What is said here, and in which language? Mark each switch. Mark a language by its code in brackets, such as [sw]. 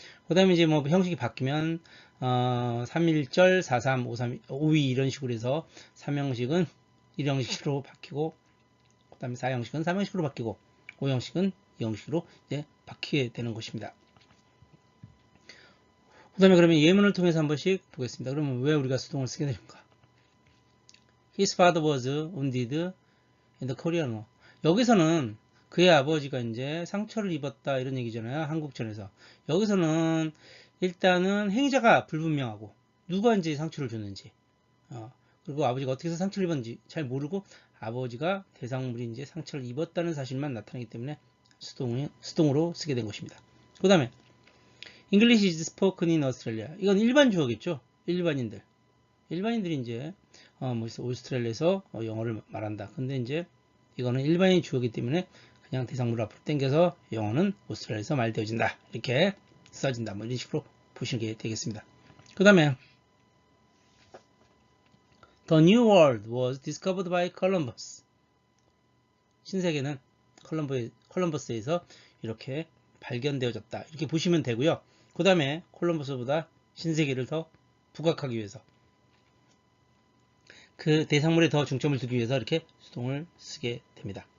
[ko] 그 다음에 이제 뭐 형식이 바뀌면 3일절, 43, 53, 52 이런 식으로 해서 3형식은 1형식으로 바뀌고 그 다음에 4형식은 3형식으로 바뀌고 5형식은 2형식으로 이제 바뀌게 되는 것입니다. 그 다음에 그러면 예문을 통해서 한 번씩 보겠습니다. 그러면 왜 우리가 수동을 쓰게 되는가? [en] His father was wounded in the Korean War. [ko] 여기서는 그의 아버지가 이제 상처를 입었다 이런 얘기잖아요. 한국전에서. 여기서는 일단은 행위자가 불분명하고 누가 이제 상처를 줬는지 그리고 아버지가 어떻게 해서 상처를 입었는지 잘 모르고 아버지가 대상물이 이제 상처를 입었다는 사실만 나타나기 때문에 수동으로 쓰게 된 것입니다. 그 다음에 [en] English is spoken in Australia. [ko] 이건 일반 주어겠죠. 일반인들이 이제 오스트레일리아에서 영어를 말한다. 근데 이제 이거는 일반인 주어이기 때문에 그냥 대상물을 앞으로 당겨서 영어는 오스트레일리아에서 말되어진다. 이렇게 써진다. 뭐 이런 식으로 보시게 되겠습니다. 그 다음에 [en] The New World was discovered by Columbus. [ko] 신세계는 콜럼버스에서 이렇게 발견되어졌다. 이렇게 보시면 되고요. 그 다음에 콜럼버스보다 신세계를 더 부각하기 위해서 그 대상물에 더 중점을 두기 위해서 이렇게 수동을 쓰게 됩니다.